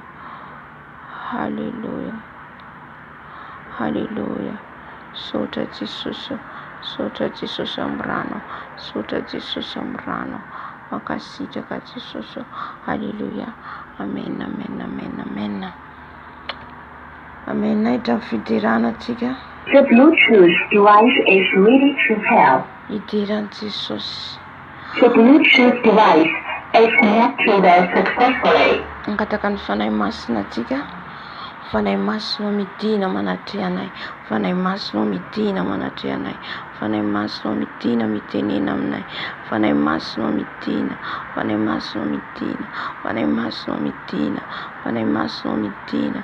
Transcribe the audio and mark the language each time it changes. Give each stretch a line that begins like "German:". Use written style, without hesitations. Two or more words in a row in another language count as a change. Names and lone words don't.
Malagasy: Halleluja, halleluja. Sotra Jesosy, sotra Jesosy amin'ny rano, sotra Jesosy amin'ny rano. Makasitraka Jesosy. Halleluja. Amen, amen, amen, amen. Amen. Nahitra fidirana atsika.
English: The Bluetooth device is ready to pair.
Malagasy: Idiran'i Jesosy.
English: The Bluetooth device is connected successfully.
Malagasy: Angataka ny fanahy masina atsika. Fanahy masina midina manatry anay. Fanahy masina midina manatry anay. Fanahy masina midina mitenena aminay. Fanahy masina midina, fanahy masina midina, fanahy masina midina, fanahy masina midina.